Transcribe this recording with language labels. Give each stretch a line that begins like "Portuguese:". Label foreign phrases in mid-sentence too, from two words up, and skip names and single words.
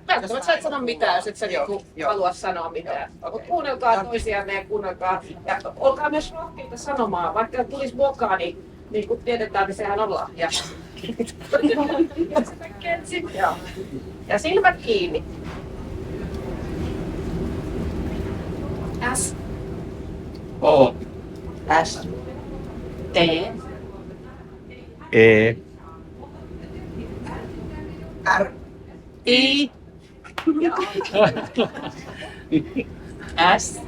Finnish: Välttämättä sä et sano mitään, jos et sä halua sanoa mitään. Mutta kuunnelkaa toisianne ja kuunnelkaa. Ja olkaa myös rohkeita sanomaan. Vaikka tulisi mokaa, niin kun tiedetään, niin sehän on lahja. Ja silmät kiinni. S. O. S. T. E. R. I. S.